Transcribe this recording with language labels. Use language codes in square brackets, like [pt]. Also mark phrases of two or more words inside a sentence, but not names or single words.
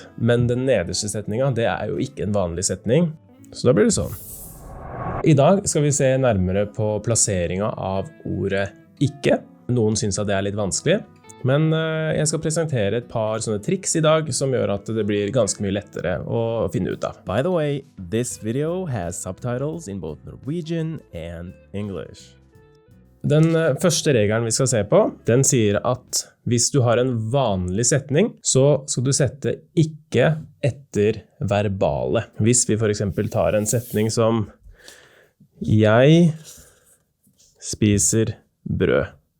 [no] Men den nederste setningen, det er jo ikke en vanlig setning, så da blir det sånn. I dag skal vi se nærmere på plasseringen av ordet ikke. Noen synes at det er litt vanskelig, men jeg skal presentere et par sånne triks I dag som gjør at det blir ganske mye lettere å finne ut av. [en] By the way, this video has subtitles in both Norwegian and English. [no] Den første regelen vi skal se på, den sier at hvis du har en vanlig setning, så skal du sette ikke etter verbale. Hvis vi for eksempel tar en setning som Jeg spiser brød.